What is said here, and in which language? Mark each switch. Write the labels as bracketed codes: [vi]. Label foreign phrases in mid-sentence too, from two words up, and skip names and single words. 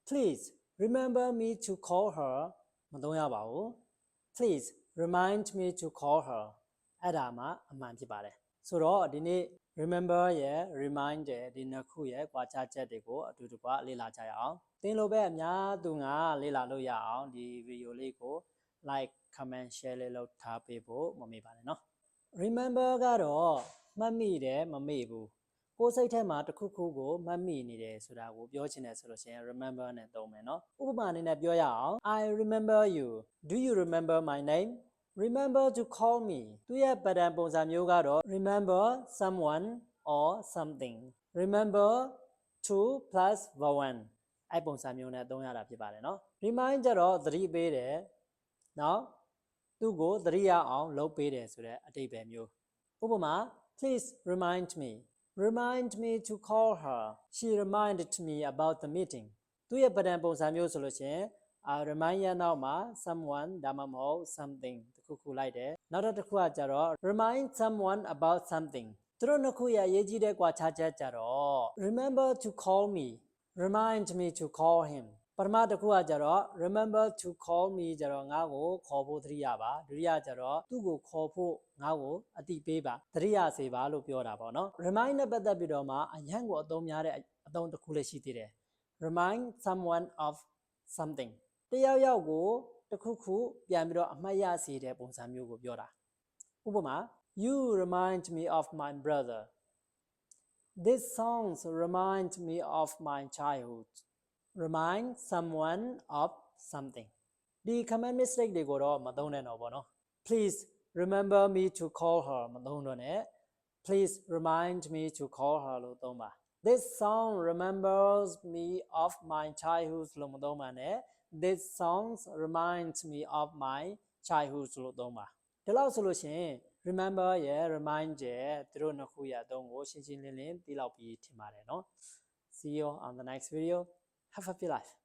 [en] please remember me to call her [my] မသုံးရပါဘူး [en] please remind me to call her [my] အဲ့ဒါမှအမှန်ဖြစ်ပါတယ်ဆိုတော့ဒီနေ့ remember ရဲ့ remind ရဲ့ဒီနှစ်ခုရဲ့ကွာခြားချက်တွေကိုအတူတကွ လေ့လာကြရအောင်သင်လိုပဲအများသူငါလေ့လာလို့ရအောင်ဒီ video လေးကို [en] like comment share [my] လေးလုပ်ထားပေးဖို့မမေ့ပါနဲ့နော် remember ကတော့မှတ်မိတယ်မမေ့ဘူးကိုယ်စိတ်ထဲမှာတစ်ခုခုကိုမှတ်မိနေတယ်ဆိုတာကိုပြောချင် တယ်ဆိုလို့ရှိရင် remember နဲ့သုံးမယ်နော်ဥပမာအနေနဲ့ပြောရအောင် [en] I remember you do you remember my name remember to call me [my] သူရဲ့ pattern ပုံစံမျိုးကတော့ [en] remember someone or something remember to plus verb [my] အဲ့ပုံစံမျိုးနဲ့သုံးရတာဖြစ်ပါတယ်နော် remind ကြတော့သတိပေးတယ်နော်သူ့ကိုသတိရအောင်လုပ်ပေးတယ်ဆိုတဲ့အဓိပ္ပာယ်မျိုးဥပမာ [en] please remind me to call her she reminded me about the meeting [my] သူရဲ့ pattern ပုံစံမျိုးဆိုလို့ရှိရင်remind ရနောက်မှာ someone ဒါမှမဟုတ် something တခုခုလိုက်တယ်နောက်တစ်ခုကကြတော့ [en] remind someone about something [my] သူတို့နှစ်ခုရဲ့အရေးကြီးတဲ့ကွာခြားချက်ကြတော့ [en] remember to call me remind me to call him [my] ပထမတစ်ခုကကြတော့ [en] remember to call me [my] ကြတော့ငါ့ကိုခေါ်ဖို့သတိရပါဒုတိယကြတော့သူ့ကိုခေါ်ဖို့ငါ့ကိုအတိပေးပါသတိရစေပါလို့ပြောတာပေါ့နော် remind နဲ့ပတ်သက်ပြီးတော့မှအရန်ကိုအသုံးများတဲ့အသုံးတစ်ခုလည်းရှိသေးတယ် [en] remind someone of something [my] တယောက်ယောက်ကိုတစ်ခုခုပြန်ပြီးတော့အမှတ်ရစေတဲ့ပုံစံမျိုးကိုပြောတာဥပမာ [en] you remind me of my brother This songs remind me of my childhood. Remind someone of something. [my] ဒီ [en] command mistake [my] တွေကိုတော့မသုံးနဲ့တော့ဘောနော် [en] Please remember me to call her [my] မသုံးတော့နဲ့ [en] Please remind me to call her [my] လို့သုံးပါ [en] This song remembers me of my childhood [my] လို့မသုံးပါနဲ့ [en] This songs reminds me of my childhood [my] လို့သုံးပါဒီလောက်ဆိုလို့ရှိရင်remember ရဲ့ remind ရဲ့သူတို့နှစ်ခုရဲ့အသုံးကိုရှင်းရှင်းလင်းလင်းသိလောက်ပြီးထင်ပါတယ်เนาะ [en] See you on the next video have a happy life